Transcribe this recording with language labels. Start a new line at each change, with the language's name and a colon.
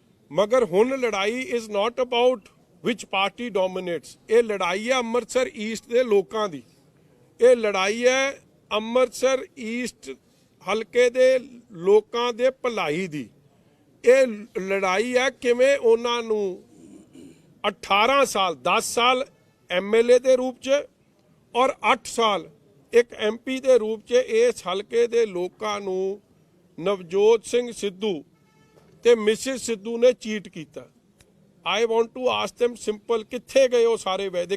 English: Magar hun ladai is not about which party dominates.
Punjabi: ਇਹ ਲੜਾਈ ਹੈ ਅੰਮ੍ਰਿਤਸਰ ਈਸਟ ਦੇ ਲੋਕਾਂ ਦੀ। ਇਹ ਲੜਾਈ ਹੈ ਅੰਮ੍ਰਿਤਸਰ ਈਸਟ ਹਲਕੇ ਦੇ ਲੋਕਾਂ ਦੇ ਭਲਾਈ ਦੀ। ਇਹ ਲੜਾਈ ਹੈ ਕਿਵੇਂ ਉਹਨਾਂ ਨੂੰ 18 ਸਾਲ 10 ਸਾਲ ਐਮਐਲਏ ਦੇ ਰੂਪ 'ਚ ਔਰ 8 ਸਾਲ ਇੱਕ ਐਮਪੀ ਦੇ ਰੂਪ 'ਚ ਇਸ ਹਲਕੇ ਦੇ ਲੋਕਾਂ ਨੂੰ ਨਵਜੋਤ ਸਿੰਘ ਸਿੱਧੂ ਤੇ ਮਿਸਿਸ ਸਿੱਧੂ ਨੇ ਚੀਟ ਕੀਤਾ।
English: I want to ask them simple, ਕਿੱਥੇ ਗਏ ਉਹ ਸਾਰੇ ਵਾਅਦੇ?